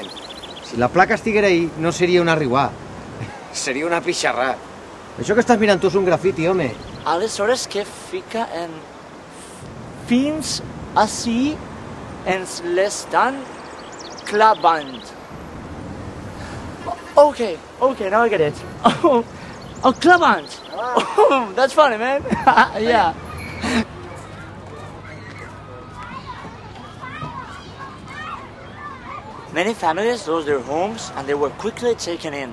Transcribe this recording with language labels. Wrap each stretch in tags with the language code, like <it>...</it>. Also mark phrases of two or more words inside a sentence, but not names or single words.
<ca>Si la placa estiguera ahí, no seria una riuà, seria una pixarrà. Això que estàs mirant tu és un grafiti, home. Aleshores, què fica en fins ací ens l'estan clavant?</ca> <en>Okay, now I get it. Oh, clavant! Oh, that's funny, man. Yeah. Many families lost their homes and they were quickly taken in.</en>